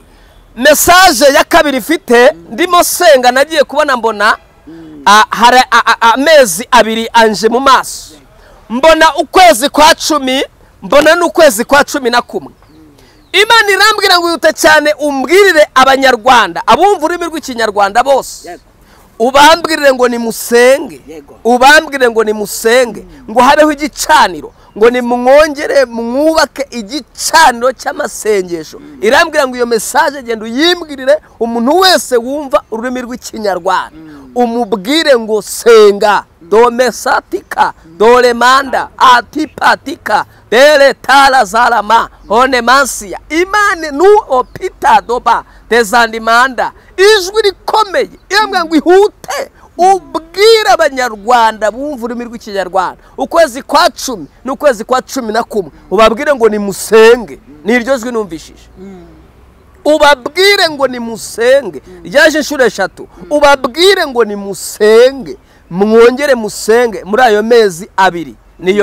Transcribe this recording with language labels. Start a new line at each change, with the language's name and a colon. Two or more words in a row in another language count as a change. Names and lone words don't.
Kinyarwanda: message ya kabiri ifite ndimo senga nagiye kubona mbona hari amezi 2 anje mu maso mbona ukwezi kwa 10 mbona n'ukwezi kwa 11 imana irambwira ngo yute cyane umbwirire abanyarwanda abumva ururimi rw'ikinyarwanda bose ubambwirire ngo ni musenge ngo habeho igicaniro ngo ni mwongere mwubake igicaniro cy'amasengesho irambwira ngo iyo message genda uyimbwirire umuntu wese wumva ururimi rw'ikinyarwanda umubwire ngo senga domesatika dolemanda atipatika dele tala zalama onemansia imane nu opita doba dezandimanda ijwi rikomeye irambwira ngo ihute ubwira abanyarwanda bumva ururimi rw'ikinyarwanda ukwezi kwa 10 n'ukwezi kwa 11 ubabwire ngo ni musenge niryo jwi numvishije ubabwire ngo ni musenge ryaje inshuro 3 ubabwire ngo ni musenge mwongere musenge muri ayo mezi 2 niyo